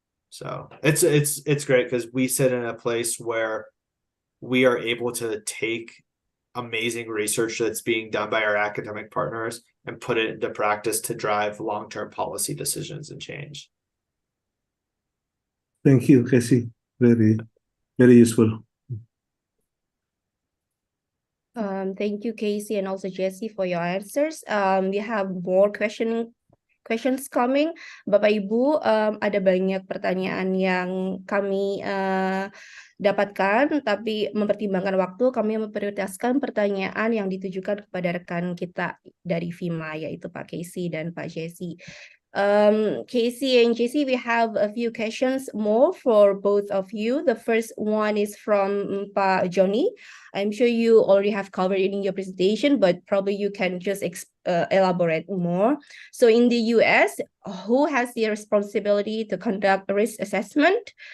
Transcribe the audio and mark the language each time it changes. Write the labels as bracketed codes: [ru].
[en] So it's great because we sit in a place where we are able to take amazing research that's being done by our academic partners and put it into practice to drive long-term policy decisions and change. Thank you, Casey. Very, very useful. Thank you, Casey, and also Jesse for your answers. We have more questions coming. [id] Bapak Ibu, ada banyak pertanyaan yang kami dapatkan, tapi mempertimbangkan waktu, kami memprioritaskan pertanyaan yang ditujukan kepada rekan kita dari FEMA, yaitu Pak Casey dan Pak Jesse. [en] Casey and Jesse, we have a few questions more for both of you. The first one is from Pak Johnny. I'm sure you already have covered it in your presentation, but probably you can just elaborate more. So in the US, who has the responsibility to conduct a risk assessment?